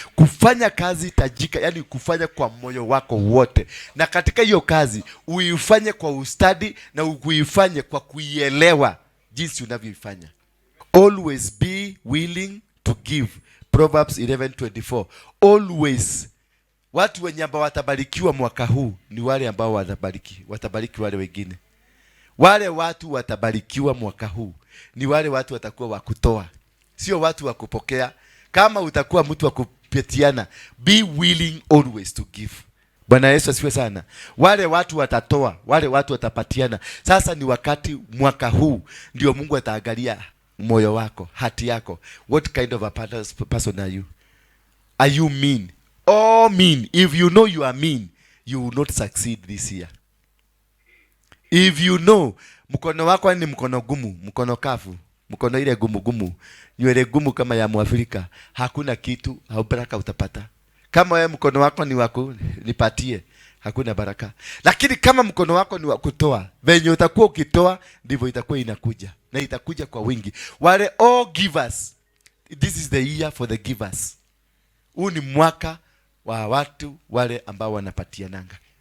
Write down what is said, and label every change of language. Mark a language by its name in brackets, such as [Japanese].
[Swahili] Kufanya kazi tajika, yani kufanya kwa moyo wako wote, na katika hiyo kazi uifanye kwa ustadi na uifanye kwa kuielewa jinsi unavyoifanya. [English] Always be willing to give. Proverbs 11:24. Always. [Swahili] Watu wenye ambao watabarikiwa mwaka huu ni wale ambao watabariki wale wengine. Wale watu watabarikiwa mwaka huu ni wale watu watakuwa wa kutoa, sio watu wa kupokea. Kama utakuwa mtu wa kupetiana, [English] be willing always to give. [Swahili] Bwana Yesu asifiwe sana. Wale watu watatoa, wale watu watapatiana. Sasa ni wakati, mwaka huu ndio Mungu ataangalia moyo wako, hati yako. [English] What kind of a person are you? Are you mean? Oh, mean. If you know you are mean, you will not succeed this year. If you know [Swahili] mkono wako ni mkono gumu, mkono kafu, mkono ile gumu gumu, nywele gumu kama ya Mwafrika, hakuna kitu au baraka utapata. Kama wewe mkono wako ni wako nipatie, hakuna baraka. Lakini kama mkono wako ni wa kutoa, venye utakuwa ukitoa ndivyo itakuwa inakuja, na itakuja kwa wingi. [English] Wale all givers, this is the year for the givers. [Swahili] Huu ni mwaka wa watu wale ambao wanapatiananga.